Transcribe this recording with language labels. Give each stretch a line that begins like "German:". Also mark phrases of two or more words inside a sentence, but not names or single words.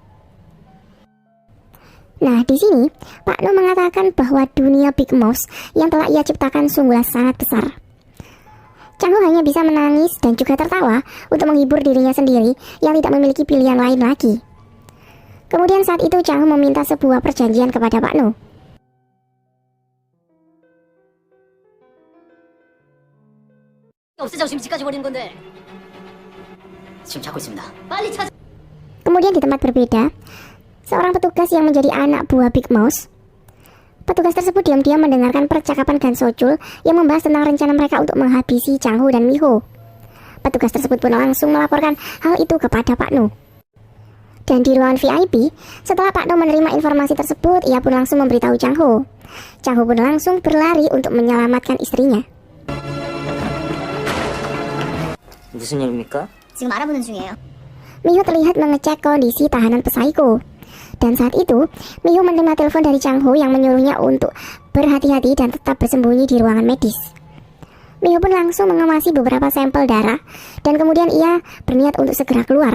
Indonesian: Nah, di sini Pak No mengatakan bahwa dunia Big Mouse yang telah ia ciptakan sungguhlah sangat besar. Chang Ho hanya bisa menangis dan juga tertawa untuk menghibur dirinya sendiri yang tidak memiliki pilihan lain lagi. Kemudian saat itu Chang Ho meminta sebuah perjanjian kepada Pak No.
Korean: 없애자고 지금 집까지 버리는 건데. 지금 찾고 있습니다. 빨리 찾아.
Indonesian: Kemudian di tempat berbeda, seorang petugas yang menjadi anak buah Big Mouse. Petugas tersebut diam-diam mendengarkan percakapan Gan Sojul yang membahas tentang rencana mereka untuk menghabisi Chang Ho dan Miho. Petugas tersebut pun langsung melaporkan hal itu kepada Pak No. Dan di ruangan VIP, setelah Pak No menerima informasi tersebut, ia pun langsung memberitahu Chang Ho. Chang Ho pun langsung berlari untuk menyelamatkan istrinya.
Korean: 무슨 일입니까? 지금 알아보는 중이에요.
Indonesian: Miho terlihat mengecek kondisi tahanan Psycho. Dan saat itu, Miho menerima telepon dari Chang Ho yang menyuruhnya untuk berhati-hati dan tetap bersembunyi di ruangan medis. Miho pun langsung mengamati beberapa sampel darah dan kemudian ia berniat untuk segera keluar.